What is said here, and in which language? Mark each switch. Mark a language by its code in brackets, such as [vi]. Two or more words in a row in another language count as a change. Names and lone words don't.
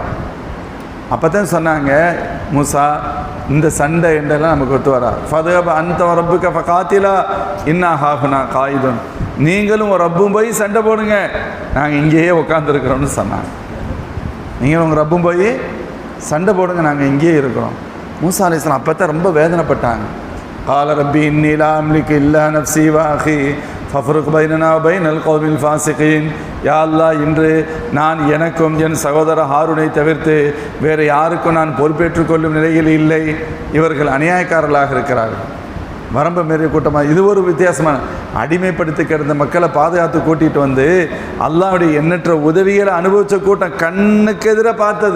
[ta] அப்போ தான் சொன்னாங்க, மூசா, இந்த சண்டை என்றெல்லாம் நமக்கு ஒத்து வரா. [ar] فاذهب أنت و ربك فقاتلا إنا هاهنا قاعدون. [ta] நீங்களும் ஒரு ரப்பும் போய் சண்டை போடுங்க, நாங்கள் இங்கேயே உட்காந்துருக்குறோம்னு சொன்னாங்க. நீங்கள் உங்கள் ரப்பும் போய் சண்டை போடுங்க, நாங்கள் இங்கேயே இருக்கிறோம். மூசா அலைஹிஸ்ஸலாம் அப்போ தான் ரொம்ப வேதனைப்பட்டாங்க. [ar] قال ربي إني لا أملك إلا نفسي وأخي فافرق بيننا وبين القوم الفاسقين. [ta] யா அல்லாஹ், இன்று நான் எனக்கும் என் சகோதரர் ஹாரூனை தவிர்த்து வேறு யாருக்கும் நான் பொறுப்பேற்றுக் கொள்ளும் நிலையில் இல்லை. இவர்கள் அநியாயக்காரர்களாக இருக்கிறார்கள், வரம்பு மீறிய கூட்டமாக. இது ஒரு வித்தியாசமான, அடிமைப்படுத்தி கிடந்த மக்களை பாதுகாத்து கூட்டிகிட்டு அல்லாஹ்வுடைய எண்ணற்ற உதவிகளை அனுபவித்த கூட்டம், கண்ணுக்கு எதிராக பார்த்தது.